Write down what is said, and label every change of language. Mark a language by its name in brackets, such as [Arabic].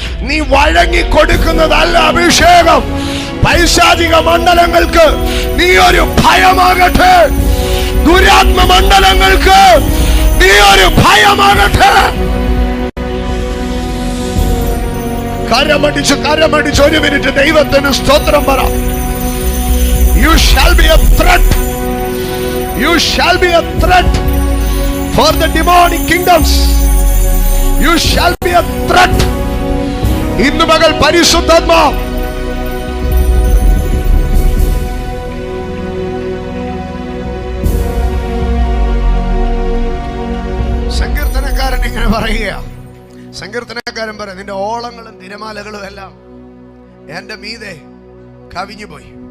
[Malayalam] നീ വഴങ്ങി കൊടുക്കുന്നതല്ല അഭിഷേകം. പൈശാചിക മണ്ഡലങ്ങൾക്ക് നീ ഒരു ഭയമാകട്ടെ, ദുരാത്മ മണ്ഡലങ്ങൾക്ക് നീ ഒരു ഭയമാകട്ടെ. കരമടിച്ച് 1 മിനിറ്റ് ദൈവത്തിന് സ്തോത്രം പറ. [English] You shall be a threat. You shall be a threat for the demonic kingdoms. You shall be a threat. [Malayalam] ഇന്ന് പകൽ പരിശുദ്ധാത്മാവ് സങ്കീർത്തനക്കാരൻ ഇങ്ങനെ പറയുക. സങ്കീർത്തനക്കാരൻ പറയാം, നിന്റെ ഓളങ്ങളും തിരമാലകളും എല്ലാം എന്റെ മീതെ കവിഞ്ഞുപോയി.